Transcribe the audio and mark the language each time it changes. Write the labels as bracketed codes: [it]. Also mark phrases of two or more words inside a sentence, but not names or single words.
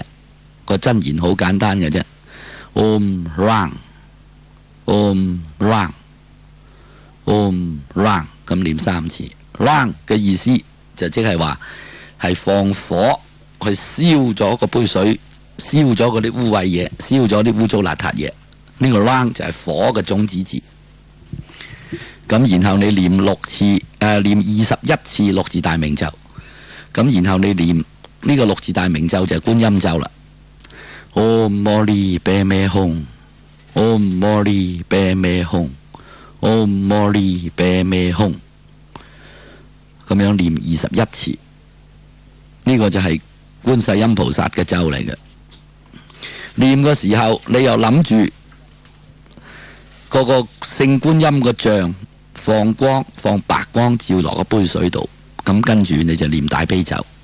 [yue] 個真言好簡單嘅啫 ， [sa] Om Rang， Om Rang， Om Rang， [yue] 咁念3次。Rang 嘅意思就即係話係放火去燒咗個杯水，燒咗嗰啲污穢嘢，燒咗啲污糟邋遢嘢。呢個 Rang 就係火嘅種子字。咁然後你念21次6字大明咒。咁然後你念呢個六字大明咒就係觀音咒啦。 [sa] Om Mani Padme Hum， Om Mani Padme Hum， Om Mani Padme Hum， [yue] 咁樣念21次，呢個就係觀世音菩薩嘅咒嚟嘅。念嘅時候，你又諗住嗰個聖觀音個像放光，放白光照落個杯水度，咁跟住你就念大悲咒。